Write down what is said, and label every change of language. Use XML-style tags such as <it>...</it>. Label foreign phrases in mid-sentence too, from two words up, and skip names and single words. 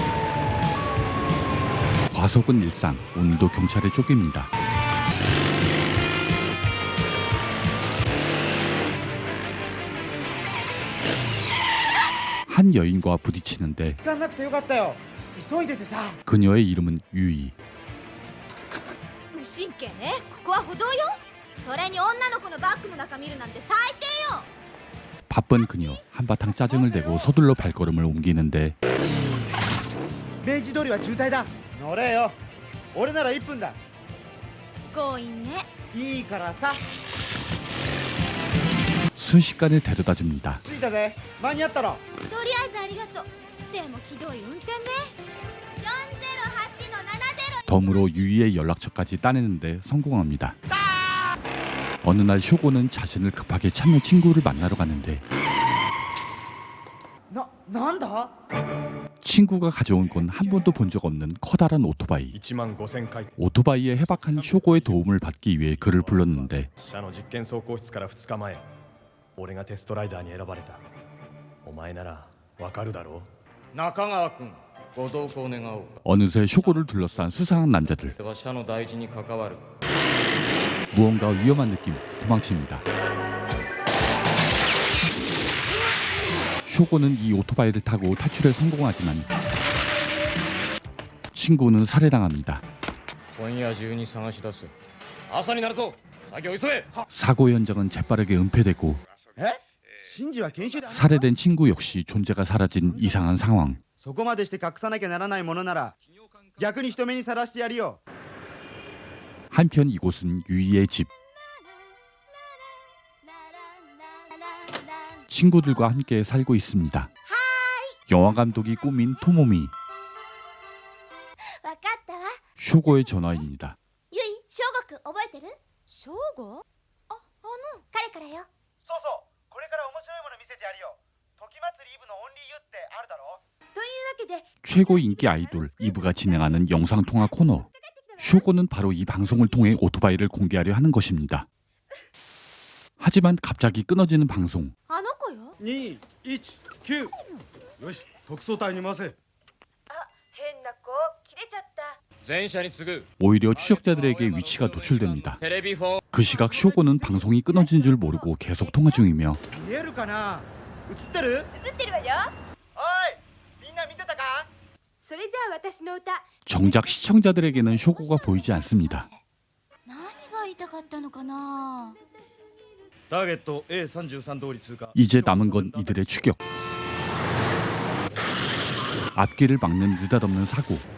<ko>과속은 일상, 오늘도 경찰에 쫓깁니다. 한 여인과 부딪히는데 그녀의 이름은 유이.</ko> <ja>無神経ね。ここは歩道よ。それに女の子のバッグの中見るなんて最低よ。</ja> <ko>바쁜 그녀 한바탕 짜증을 내고 서둘러 발걸음을 옮기는데</ko> <ja>明治通りは渋滞だ。乗れよ。俺なら1分だ。強引ね。いいからさ。</ja> <ko>순식간에 데려다 줍니다.</ko> <ja>着いたぜ。間に合ったろ。とりあえずありがとう。でもひどい運転ね。408の70。</ja> <ko>덤으로 유이의 연락처까지 따내는데 성공합니다. 어느 날 쇼고는 자신을 급하게 찾는 친구를 만나러 갔는데</ko> <ja>なんだ</ja> <ko>친구가 가져온 건 한 번도 본 적 없는 커다란 오토바이.</ko> <ja>15,000回</ja> <ko>오토바이에 해박한 쇼고의 도움을 받기 위해 그를 불렀는데</ko> <ja>社の実験走行室から2日前俺がテストライダーに選ばれたお前ならわかるだろう中川君ご同行願おう</ja> <ko>어느새 쇼고를 둘러싼 수상한 남자들.</ko> <ja>では社の大事に関わる</ja> <ko>무언가 위험한 느낌 도망칩니다. 쇼고는 이 오토바이를 타고 탈출에 성공하지만 친구는 살해당합니다.</ko> <ja>今夜中に探し出す朝になるぞ作業急げ</ja> <ko>사고 현장은 재빠르게 은폐되고</ko> <ja>えシンジは研修だ。</ja> <ko>살해된 친구 역시 존재가 사라진 이상한 상황.</ko> <ja>そこまでして隠さなきゃならないものなら逆に人目にさらしてやるよ。</ja> <ko>한편 이곳은 유이의 집. 친구들과 함께 살고 있습니다. 영화 감독이 꾸민 토모미.</ko> <ja>わかったわ。</ja> <ko>쇼고의 전화입니다.</ko> <ja>ゆい、翔吾くん覚えてる？翔吾？彼からよ。そうそう。これから面白いもの見せてやるよ。時祭りイブのオンリーユってあるだろ。というわけで、</ja> <ko>최고 인기 아이돌 이브가 진행하는 영상통화 코너. 쇼고는 바로 이 방송을 통해 오토바이를 공개하려 하는 것입니다. 하지만 갑자기 끊어지는 방송.</ko> <ja>あの子よ。 219よし特捜隊に回せ。変な子、切れちゃった。全社に次ぐ</ja> <ko>오히려 추적자들에게 위치가 노출됩니다.</ko> <ja>テレビフォン</ja> <ko>그 시각 쇼고는 방송이 끊어진 줄 모르고 계속 통화 중이며</ko> <ja>見えるかな。映ってる？映ってるわよ。おいみんな見てたか。それじゃあ私の歌。</ja> <ko>정작 시청자들에게는 쇼고가 보이지 않습니다.</ko> <ja>何が言いたかったのかな。ターゲット A33 通り通過。</ja> <ko>이제 남은 건 이들의 추격. 앞길을 막는 느닷없는 사고.</ko>